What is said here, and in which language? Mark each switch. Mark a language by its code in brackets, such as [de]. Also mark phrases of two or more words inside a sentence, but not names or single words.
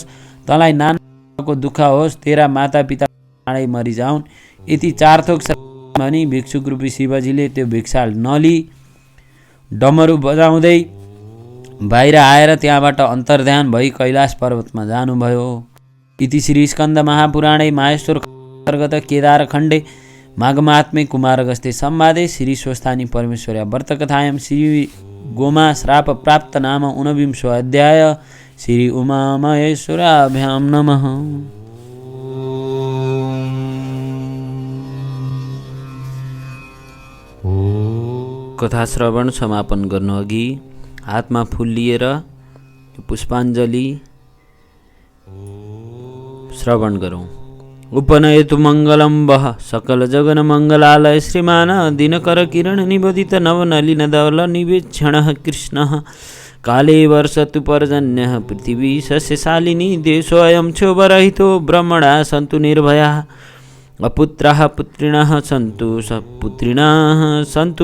[ne] तँलाई नानाको दुःख होस्, तेरा मातापिता चाँडै मरिजाउन्। यति 4 थोक भनी भिक्षुक रूपी शिवजीले त्यो भिक्षा नलिई डमरू बजाउँदै बाहिर आएर त्यहाँबाट अन्तर्ध्यान भई कैलाश पर्वतमा जानुभयो। [sa] इति श्री स्कन्द महापुराणे माहेश्वर अन्तर्गत केदारखण्डे माघमात्मे कुमारगस्ते संवादे श्री स्वस्थानी परमेश्वर्या व्रतकथायां श्री गोमा श्राप प्राप्त नाम 19 अध्याय। श्री उमा महेश्वराभ्यां नमः। [ne] कथा श्रवण समापन गर्नु अघि हातमा फूल लिएर पुष्पाञ्जली श्रवण गरौँ। [sa] उपनयतु मङ्गलं वः सकल जगन मङ्गलालय श्रीमान दिनकर किरण निबोधित नवनलिन दल निवेक्षणः कृष्णः काले वर्षतु पर्जन्यः पृथिवी सस्यशालिनी देशोऽयं क्षोभरहितो ब्रह्मणा सन्तु निर्भयाः अपुत्राः पुत्रिणः सन्तु सपुत्रिणः सन्तु